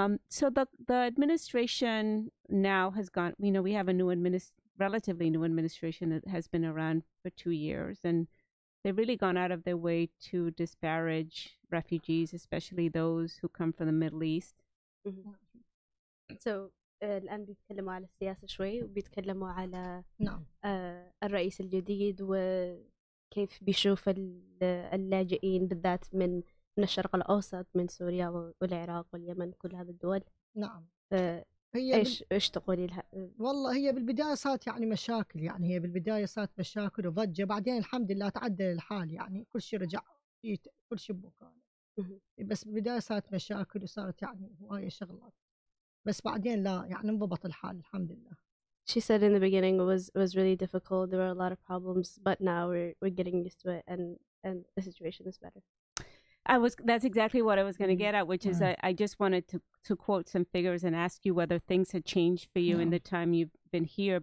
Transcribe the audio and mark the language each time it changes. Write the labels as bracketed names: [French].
[English] So the administration now has gone, we have a relatively new administration that has been around for 2 years, and they've really gone out of their way to disparage refugees, especially those who come from the Middle East. So [Arabic] الآن بيتكلموا على السياسة شوي وبيتكلموا على الرئيس الجديد وكيف بيشوف اللاجئين بالذات من الشرق الأوسط من سوريا والعراق واليمن كل هذه الدول. نعم. ايش تقولي لها؟ والله هي بالبدايه صارت يعني مشاكل، يعني هي بالبدايه صارت مشاكل وضجه، بعدين الحمد لله تعدل الحال، يعني كل شيء رجع كل شيء بمكانه. بس بالبدايه صارت مشاكل وصارت يعني هوايه شغلات، بس بعدين لا يعني انضبط الحال الحمد لله. [English] She said in the beginning it was really difficult. There were a lot of problems, but now we're getting used to it, and the situation is better. That's exactly what I was going to get at, which is I just wanted to quote some figures and ask you whether things had changed for you in the time you've been here.